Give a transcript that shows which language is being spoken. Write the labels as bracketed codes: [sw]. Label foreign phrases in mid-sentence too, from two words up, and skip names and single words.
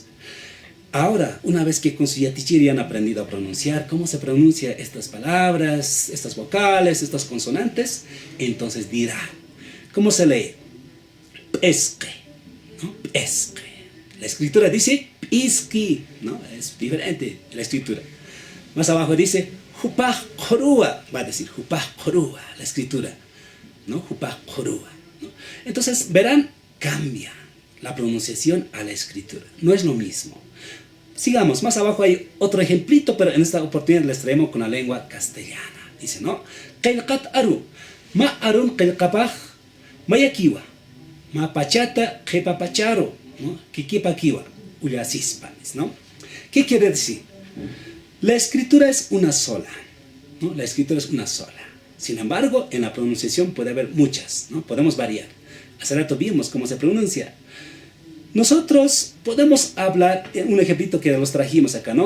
[es] Ahora, una vez que con su yatichiri han aprendido a pronunciar cómo se pronuncia estas palabras, estas vocales, estas consonantes, entonces dirá, ¿cómo se lee? Pesque, ¿no? Pesque. La escritura dice pisqui, ¿no? Es diferente la escritura. Más abajo dice [ay] jupaj korúa, [es] va a decir [ay] jupaj korúa, [es] la escritura, ¿no? [ay] Jupaj korúa, [es] ¿no? Entonces, verán, cambia la pronunciación a la escritura. No es lo mismo. Sigamos, más abajo hay otro ejemplito, pero en esta oportunidad les traemos con la lengua castellana. Dice, ¿no? [ay] Qilqat aru, ma arun qilqapaj, mayakiwa, ma pachata qipapacharo, ¿no? Kikipakiwa, ullasispanes, [es] ¿no? ¿Qué quiere decir? La escritura es una sola, ¿no? La escritura es una sola. Sin embargo, en la pronunciación puede haber muchas, ¿no? Podemos variar. Hace rato vimos cómo se pronuncia. Nosotros podemos hablar, un ejemplito que los trajimos acá, ¿no?